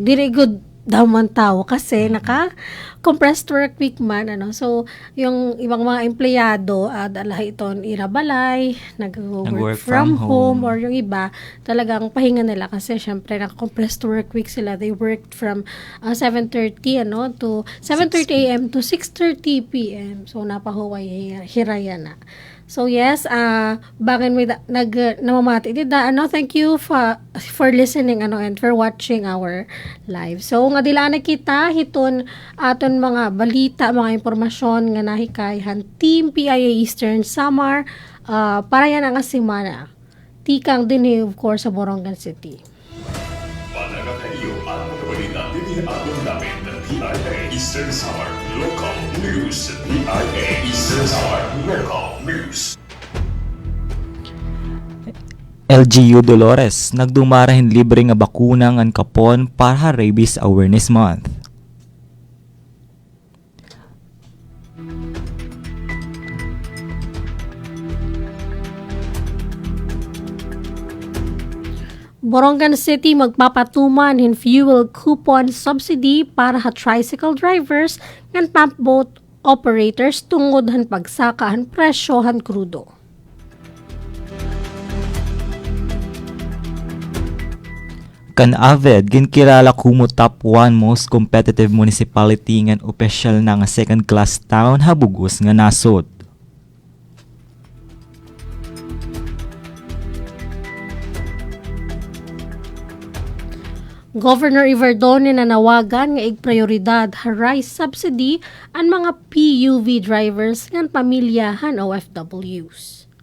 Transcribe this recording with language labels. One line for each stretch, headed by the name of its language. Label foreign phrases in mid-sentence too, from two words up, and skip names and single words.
Waray: Dire good daw man tao kasi naka-
English: compressed work week
Waray: man, So,
Filipino: yung ibang mga empleyado,
Waray: dalahi iton irabalay,
Filipino: nag-
English: work from home,
Filipino: or yung iba, talagang pahinga nila kasi syempre naka-
English: compressed work week
Filipino: sila.
English: They worked from 7:30 to 7:30 a.m. to 6:30 p.m. So,
Waray: napahuway hiraya na. So yes, bagay may namamati dida,
English: thank you for listening and for watching our live.
Waray: So nga dila na kita hiton aton mga balita, mga impormasyon nga nahikayhan Team PIA Eastern Samar para yan ang semana. Tikang din
English: of course
Waray: sa Borongan City. Panagat kayo ang mga balita din aton namin ng PIA Eastern Samar Local News. PIA Eastern Samar Local News. LGU Dolores nagdumarahin libre nga bakuna ngan kapon para Rabies Awareness Month. Borongan City magpapatuman hin
English: fuel coupon subsidy
Waray: para ha
English: tricycle drivers
Waray: ngan
English: pump boat operators
Waray: tungod han pagsaka han presyo han krudo. Kan Aved ginkilala kumo
English: top 1 most competitive municipality
Waray: ngan opisyal na nga
English: second class town
Waray: habugos nga nasod. Governor Iverdone nanawagan nga igprioridad ha
English: rice subsidy
Waray: ang mga
English: PUV drivers
Waray: ngan pamilyahan OFWs.